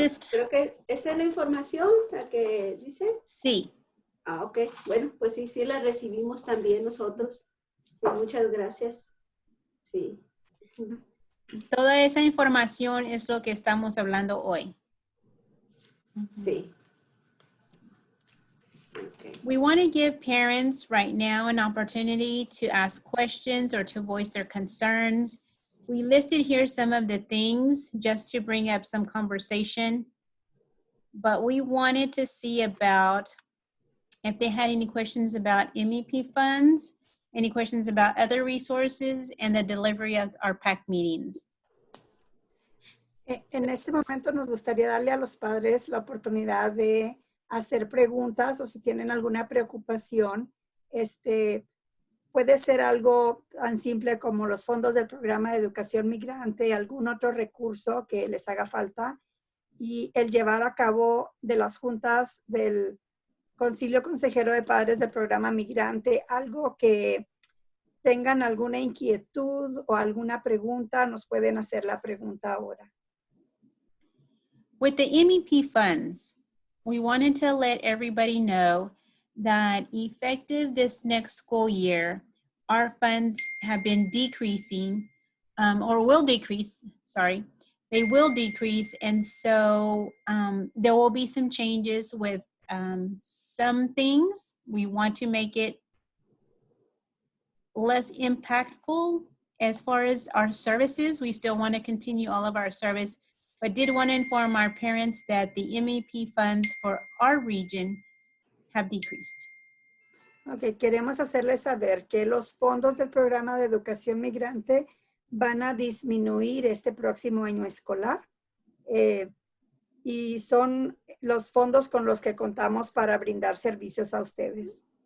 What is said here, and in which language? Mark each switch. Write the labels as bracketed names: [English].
[Spanish] Creo que esa es la información la que dice. Sí. Ah, ok. Bueno, pues sí, sí la recibimos también nosotros. Sí, muchas gracias. Sí. Toda esa información es lo que estamos hablando hoy. Sí. [English] Okay. We want to give parents right now an opportunity to ask questions or to voice their concerns. We listed here some of the things just to bring up some conversation, but we wanted to see about if they had any questions about MEP funds, any questions about other resources, and the delivery of our PAC meetings. [Spanish] En este momento nos gustaría darle a los padres la oportunidad de hacer preguntas o si tienen alguna preocupación. Puede ser algo tan simple como los fondos del programa de educación migrante, algún otro recurso que les haga falta y el llevar a cabo de las juntas del Concilio Consejero de Padres del programa migrante, algo que tengan alguna inquietud o alguna pregunta, nos pueden hacer la pregunta ahora. [English] With the MEP funds, we wanted to let everybody know that effective this next school year, our funds have been decreasing or will decrease, sorry, they will decrease. And so there will be some changes with some things. We want to make it less impactful as far as our services. We still want to continue all of our service, but did want to inform our parents that the MEP funds for our region have decreased. [Spanish] Ok, queremos hacerles saber que los fondos del programa de educación migrante van a disminuir este próximo año escolar y son los fondos con los que contamos para brindar servicios a ustedes.